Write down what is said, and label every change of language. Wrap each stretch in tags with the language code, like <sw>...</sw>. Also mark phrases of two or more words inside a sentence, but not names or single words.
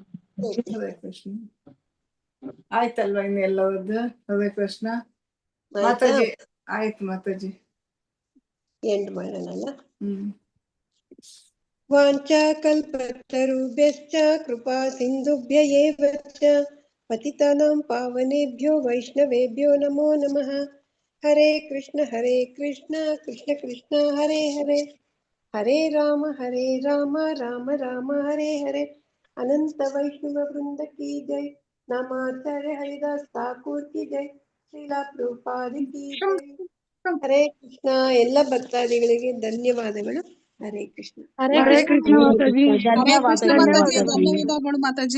<kn>ಹರೇ ಕೃಷ್ಣ. ಆಯ್ತಲ್ವಾ ಇನ್ನು ಎಲ್ಲವದ್ದು? ಹರೇ ಕೃಷ್ಣ ಮಾತಾಜಿ. ಆಯ್ತು ಮಾತಾಜಿ, ಎಂಡ್ ಮಾಡೋಣಲ್ಲ.</kn> <sa>ವಾಂಚಾಕಲ್ಪತರುಭ್ಯಶ್ಚ ಕೃಪಾ ಸಿಂಧುಭ್ಯ ಏವ ಚ ಪತಿತಾನಾಂ ಪಾವನೇಭ್ಯೋ ವೈಷ್ಣವೇಭ್ಯೋ ನಮೋ ನಮಃ. ಹರೇ ಕೃಷ್ಣ ಕೃಷ್ಣ ಕೃಷ್ಣ ಹರೇ ಹರೇ, ಹರೇ ರಾಮ ರಾಮ ರಾಮ ಹರೇ ಹರೇ.</sa> <hi>अनंत वैष्णव वृंद की जय। नामाचार्य हरिदास ठाकुर की जय. श्रीला प्रभुपाद की जय। हरे कृष्ण.</hi> <kn>ಎಲ್ಲ ಭಕ್ತಾದಿಗಳಿಗೆ ಧನ್ಯವಾದಗಳು. ಹರೇ ಕೃಷ್ಣ. ಹರೇ ಕೃಷ್ಣ ಮಾತಾಜಿ. ಧನ್ಯವಾದಗಳು ಮಾತಾಜಿ.</kn>